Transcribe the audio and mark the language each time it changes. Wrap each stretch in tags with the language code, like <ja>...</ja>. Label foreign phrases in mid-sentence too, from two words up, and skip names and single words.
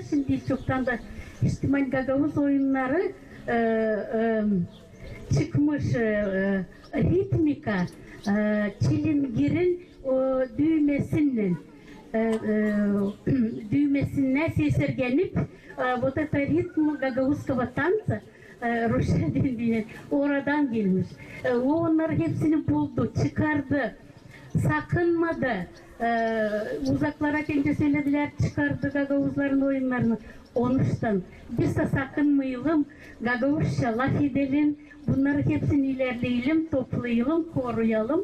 <gag>Şimdi çoktan da işte Gagavuz oyunları çıkmış ritmika, çilingirin düğmesinden sesirgenip</gag> <ru>вот это ритм гагаузского</ru> <gag>tanца Ruşen denilen oradan gelmiş. O onları hepsini buldu, çıkardı, sakınmadı. Uzaklara kendi söylediler, çıkardı Gagavuzların oyunlarını. Onuştan biz de sakınmayalım, Gagavuzça laf edelim, bunları hepsini ilerleyelim, toplayalım, koruyalım.</gag>